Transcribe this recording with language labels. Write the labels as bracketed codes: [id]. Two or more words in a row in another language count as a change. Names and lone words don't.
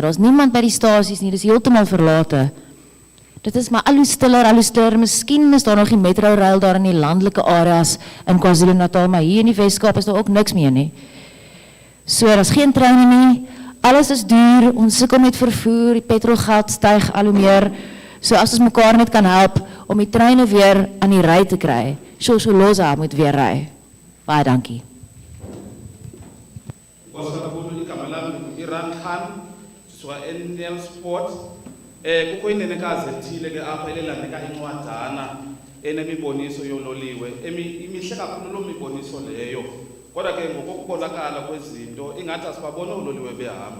[af] Daar's niemand by die stasies nie, dis heeltemal verlate. Dit is maar al hoe stiller, miskien is daar nog die metro rail daar in die landelike areas in KwaZulu-Natal, maar hier in die Weskaap is daar ook niks meer nie. So, daar is geen treine nie, alles is duur, ons sukkel met vervoer, die petrolgeld styg al hoe meer. So as ons mekaar net kan help om die treine weer aan die ry te kry, Sosoloza moet weer ry. Baie dankie. [xh] Kakhulu igama lami ngu-Iran Khan sisuka eNelsport. Kukho inenekazi ethile ke apha elelandeka incwadana enemiboniso yololiwe. Imihle kakhulu loo miboniso leyo. Kodwa ke ngokukubonakala kwezinto ingathi asibabona oololiwe behamba.